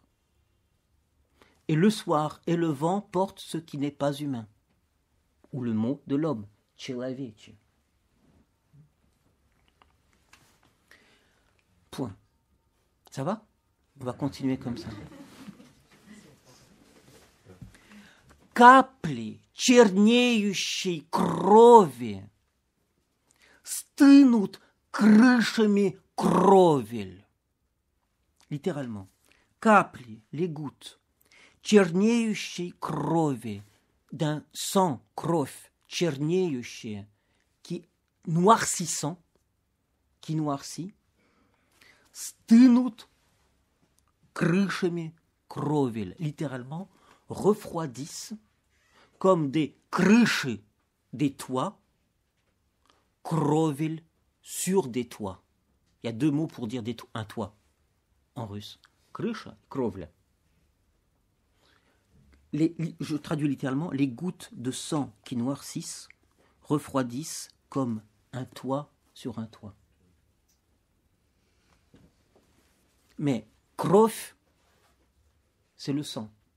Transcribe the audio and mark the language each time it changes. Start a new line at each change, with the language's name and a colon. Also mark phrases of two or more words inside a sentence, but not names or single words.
French: Et le soir et le vent portent ce qui n'est pas humain. Ou le mot de l'homme, человече. Point. Ça va? On va continuer comme ça.
Russian: Капли чернеющей крови стынут крышами кровель.
French: Littéralement. Капли, les gouttes,
Russian: чернеющей крови,
French: d'un sang,
Russian: кровь, чернеющая,
French: qui noircissant, qui noircit,
Russian: стынут крышами кровель.
French: Littéralement, refroidissent comme des крыши, des toits, кровель, sur des toits. Il y a deux mots pour dire un toit en russe.
Russian: Крыша, кровля.
French: Je traduis littéralement, les gouttes de sang qui noircissent refroidissent comme un toit sur un toit. Mais кровь, c'est le sang.